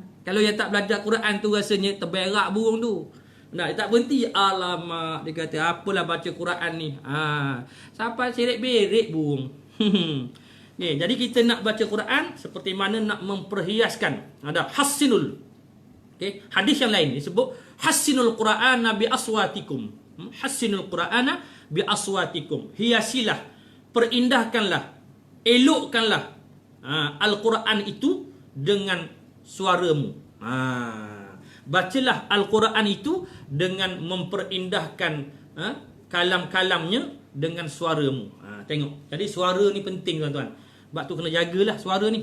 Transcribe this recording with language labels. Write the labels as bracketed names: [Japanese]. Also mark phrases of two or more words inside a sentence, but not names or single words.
[Malay] Kalau yang tak belajar Quran tu rasanya terberak burung tu. Dia tak berhenti. Alamak, dia kata apalah baca Quran ni. Sampai seret-beret burung. Jadi kita nak baca Quran seperti mana nak memperhiaskan. Ada hassinul. Hadis yang lain disebut [Arabic] حسنوا القرآن بأصواتكم. حسنوا القرآن بأصواتكم. [Malay] Hiasilah, perindahkanlah, elokkanlah Al-Quran itu dengan suaramu. Bacalah Al-Quran itu dengan memperindahkan kalam-kalamnya dengan suaramu. Tengok. Jadi suara ni penting tuan-tuan. Sebab tu kena jagalah suara ni.